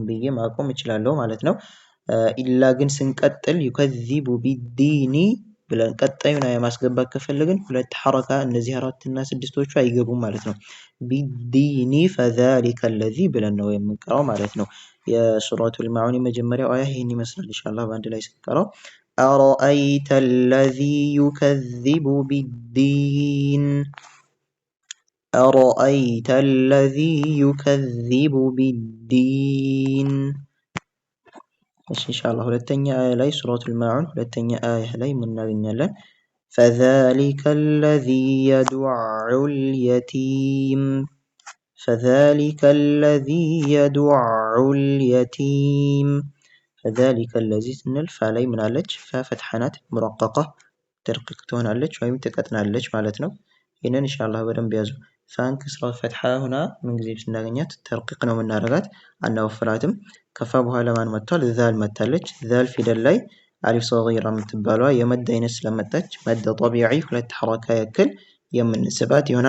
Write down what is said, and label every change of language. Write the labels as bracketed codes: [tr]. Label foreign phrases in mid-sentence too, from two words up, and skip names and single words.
[am] ብዬ ማቆም እችላለሁ ማለት ነው። ኢላ ግን ስንቀጥል [ar] يكذب بالدين [am] ብለን ቀጣዩን አያ ማስገባት ከፈለግን 2 ሐረካ እነዚህ 4 እና 6ቶቹ አይገቡም ማለት ነው። [ar] بالدين فذلك الذي [am] ብለን ነው የምንቀራው ማለት ነው። የሱረቱል ማዑን የመጀመሪያው አያ ይሄን ይመስላል። [ar] إن شاء الله [am] በአንድ ላይ ስንቀራው [ar] أرأيت الذي يكذب بالدين أرأيت الذي يكذب بالدين إن شاء الله [am] ሁለተኛ አያ ላይ ሱረቱል ማዑን ሁለተኛ አያ ላይ እናገኛለን [ar] فذلك الذي يدع اليتيم فذلك الذي يدع اليتيم فذلك الذي [am] ስንል ፋ ላይ ምን አለች ፋ ፈትሐ ናት ሙረቀቃ ተርቂቅ ትሆናለች ወይም ትቀጥናለች ማለት ነው። ይሄንን [ar] إن شاء الله [am] በደንብ ያዙ። ፋን ከስራ ፈትሐ ሆና ምን ጊዜ ስናገኛት ተርቂቅ ነው የምናደርጋት አናወፍራትም። ከፋ በኋላ ማን መጥቷል ዛል መጣለች። ዛል ፊደል ላይ [ar] ألف صغيرة [am] የምትባለዋ የመድ አይነት ስለመጣች [ar] مد طبيعي [am] 2 ሐረካ ያክል የምንስባት ይሆናል